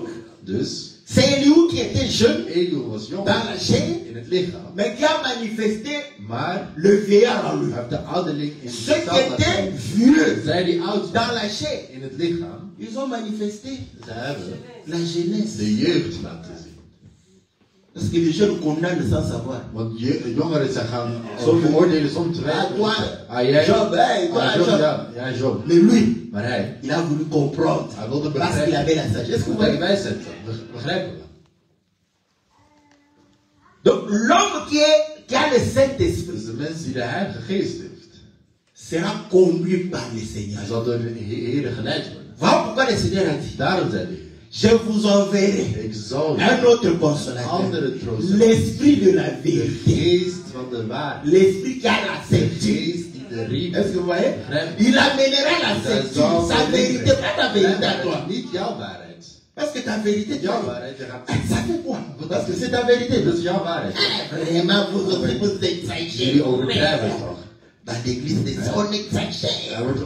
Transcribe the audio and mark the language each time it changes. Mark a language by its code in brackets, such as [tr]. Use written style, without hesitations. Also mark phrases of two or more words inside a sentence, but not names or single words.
[nl] Dus [fr] c'est Eliou qui était jeune [nl] Elihu was jong [fr] dans la chair, [nl] in het lichaam, [fr] mais qui a manifesté [nl] maar [fr] le vieillard en lui. [nl] hij heeft de ouderling in [fr] Ceux qui [nl] zichzelf laten [fr] étaient [nl] zien. [fr] vieux [nl] Zij die oud [fr] dans [nl] waren [fr] la chair, [nl] in het lichaam, [fr] ils ont manifesté [nl] ze hebben [fr] la jeunesse. [nl] de jeugd laten zien. [fr] Parce que les jeunes condamnent sans savoir. [nl] Want jongeren ze gaan Zo- veroordelen zonder te [fr] Ah, toi, [nl] weten. Jij, Job, [fr] hey, toi, Job, Job. [nl] ja, Job. [fr] Mais lui, [nl] Maar hij [fr] il a voulu comprendre. [nl] Hij wilde [fr] Parce qu'il [nl] begrijpen. [fr] avait la sagesse. Vous [nl] Want hij [fr] voyez? [nl] wijsheid had. Begrijpen we. [fr] Donc, l'homme qui a le Saint-Esprit [nl] Dus de mens die de Heilige Geest heeft, [fr] sera conduit par le Seigneur. [nl] hij zal door de Heer geleid worden. [fr] Voilà pourquoi le Seigneur a dit, [nl] Daarom zei de Heer, [fr] je vous enverrai [nl] ik zal [fr] un [nl] je [fr] autre [nl] een [fr] consolateur, [nl] andere trooster, [fr] l'esprit de la [nl] de [fr] vérité, [nl] geest van de waarheid, [fr] l'esprit qui a la [nl] de [fr] ceinture. [nl] geest die de [fr] Est-ce que vous voyez? Il amènera la ceinture. Sa vérité, pas ta vérité à toi. Parce que ta vérité, ça fait quoi? Parce que c'est ta vérité. Vraiment, vous exagérez. Dans l'église, on exagère.